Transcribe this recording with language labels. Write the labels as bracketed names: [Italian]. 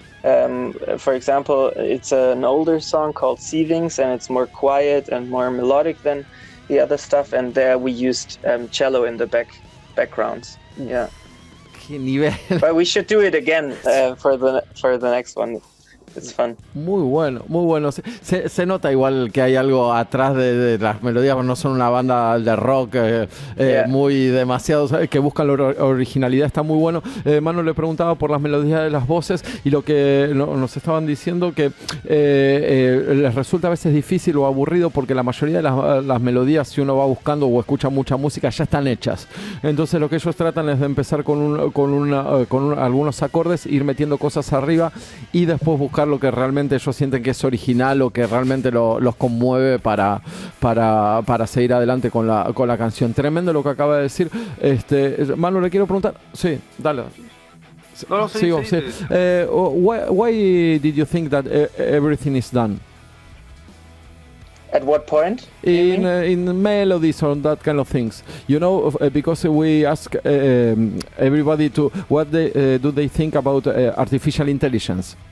[English] For example, it's an older song called Seethings, and it's more quiet and more melodic than the other stuff. And there we used cello in the background. Yeah. [Spanish] Qué nivel. [English] But we should do it again for the next one. It's fun. [Spanish] Muy bueno, muy bueno. Se nota igual que hay algo atrás de las melodías, no son una banda de rock muy demasiado, ¿sabes? Que buscan la originalidad, está muy bueno. Manu le preguntaba por las melodías de las voces y lo que nos estaban diciendo que les resulta a veces difícil o aburrido porque la mayoría de las melodías, si uno va buscando o escucha mucha música, ya están hechas. Entonces lo que ellos tratan es de empezar con algunos acordes, ir metiendo cosas arriba y después buscar lo que realmente ellos sienten que es original o que realmente los conmueve para seguir adelante con la canción. Tremendo lo que acaba de decir. Manu, le quiero preguntar. Sí, dale. No, sigo. Sí. [English] Why did you think that everything is done? At what point? In melodies or that kind of things, you know, because we ask everybody to what do they think about artificial intelligence.